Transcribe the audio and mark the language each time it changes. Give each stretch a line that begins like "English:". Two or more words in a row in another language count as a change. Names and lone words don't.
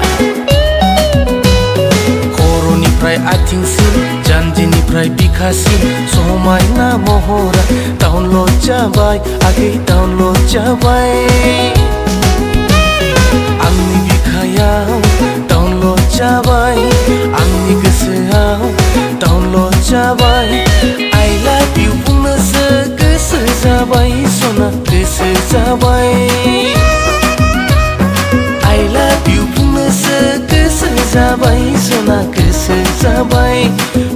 Bodo: खर'निफ्राय आथिंसिम जानजिनिफ्राय बिखासिम समायना महरा डाउनलड जाबाय आगै डाउनलड जाबाय आंनि बिखायाव डाउनलड जाबाय आंनि गोसोआव डाउनलड जाबाय
English: I love you
Bodo: बुंनोसो गोसो जाबाय सना गोसो जाबाय
English: I love you
Bodo: बुंनोसो गोसो जाबाय सना गोसो जाबाय